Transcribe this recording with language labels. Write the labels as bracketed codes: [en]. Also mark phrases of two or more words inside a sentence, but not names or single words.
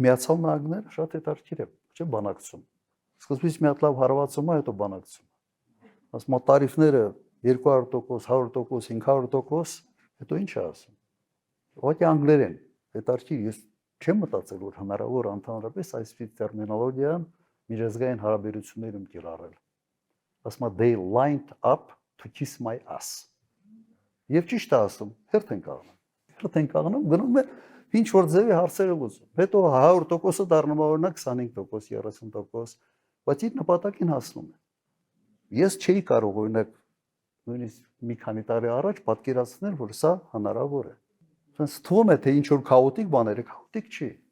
[hy] Միացյալ Նահանգները շատ հետաքրքիր է, չէ՞ բանակցում։ Սկզբից մի հատ լավ հարվածում է, հետո բանակցում։ Ասում է տարիֆները 200%, 100%, 500%, հետո ինչ է ասում։ Ուղղակի անգլերեն, հետաքրքիր, ես չեմ մտածել, որ հնարավոր ընդհանրապես այսպիսի տերմինոլոգիան միջազգային հարաբերություններում կիրառել։ Ասում է [en] they lined up to kiss my ass։ [hy] Եվ ճիշտ է ասում, հերթ են կաղնում։ Հերթ են կաղնում, գնում է ինչ որ ձևի հարցերը լուծում։ Հետո 100%-ը դառնում է օրինակ 25%, 30%, բայց իր նպատակին հասնում է։ Ես չէի կարող օրինակ նույնիսկ մի քանի տարի առաջ պատկերացնել, որ սա հնարավոր է։ Սենց թվում է, թե ինչ որ քաոտիկ բաներ է, քաոտիկ չի։